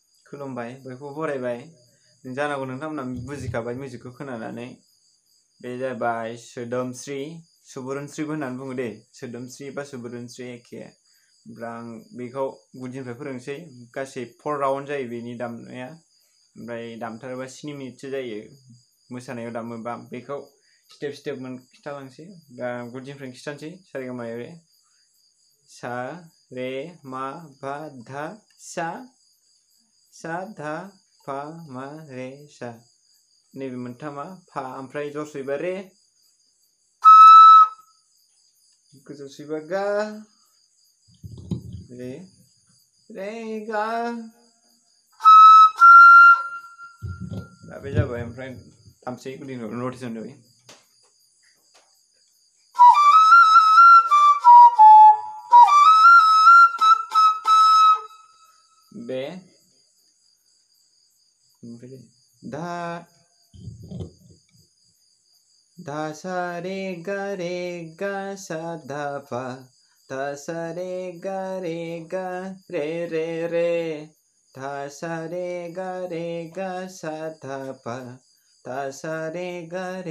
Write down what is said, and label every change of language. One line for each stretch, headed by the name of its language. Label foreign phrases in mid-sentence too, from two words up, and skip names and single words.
Bodo: खुलुमबाय बयखौबो बरायबाय जानांगौ नोंथांमोना बुजिखाबाय मिउजिकखौ खोनानानै बे जाबाय सोदोमस्रि सुबुरुनश्रीबो होननानै बुङो दे सोदोमस्रि बा सुबुरुनश्री एखे ओमफ्राय आं बेखौ गुदिनिफ्राय फोरोंसै गासै 4 राउन्ड जायो बेनि दामनाया ओमफ्राय दामथारोबा 7 मिनिटसो जायो मोसानायाव दामोबा बेखौ स्टेप स्टेप खिथालांसै दा गुदिनिफ्राय खिथानोसै सारेगामा रे सा रे मा पा धा सा सा धा पा मा रे सा नैबे मोनथामा फा ओमफ्राय जसैबा रे गोजौसैबा गा रे रे गा दा बे जाबाय ओमफ्राय दामसै गुदिनिफ्राय नटिसन जाबाय बे धा धा सा रे गा सा धा पा धा सा रे गा रे रे धा सा रे गा सा धा पा धा सा रे गा